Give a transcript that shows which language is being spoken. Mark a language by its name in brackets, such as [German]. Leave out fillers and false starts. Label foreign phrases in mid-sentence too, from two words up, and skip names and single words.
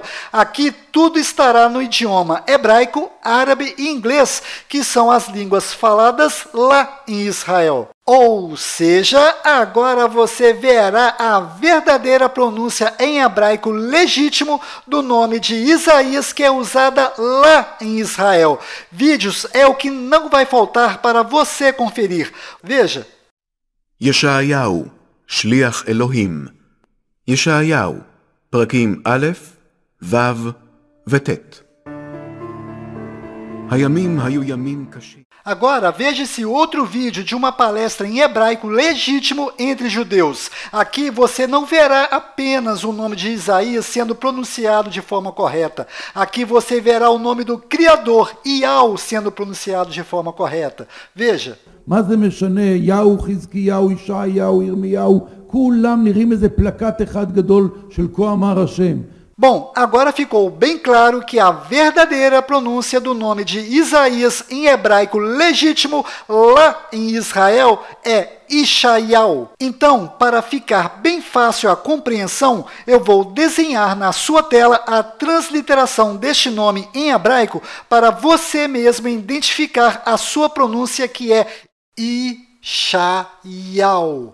[Portuguese] Aqui tudo estará no idioma hebraico, árabe e inglês, que são as línguas faladas lá em Israel. Ou seja, agora você verá a verdadeira pronúncia em hebraico legítimo do nome de Isaías, que é usada lá em Israel. Vídeos é o que não vai faltar para você conferir. Veja. [Hebrew] ישעיהו, שליח אלוהים. ישעיהו, פרקים א', ו' וט'. הימים היו ימים קשים. [Portuguese] Agora, veja esse outro vídeo de uma palestra em hebraico legítimo entre judeus. Aqui você não verá apenas o nome de Isaías sendo pronunciado de forma correta. Aqui você verá o nome do Criador, Iau, sendo pronunciado de forma correta. Veja. [Hebrew] מה זה משנה? יהו, חזקיהו, ישעיהו, ירמיהו, כולם נראים איזה פלקט אחד גדול של כה אמר השם. [Portuguese] Bom, agora ficou bem claro que a verdadeira pronúncia do nome de Isaías em hebraico legítimo lá em Israel é Ishaiau. Então, para ficar bem fácil a compreensão, eu vou desenhar na sua tela a transliteração deste nome em hebraico para você mesmo identificar a sua pronúncia, que é Ishaiau.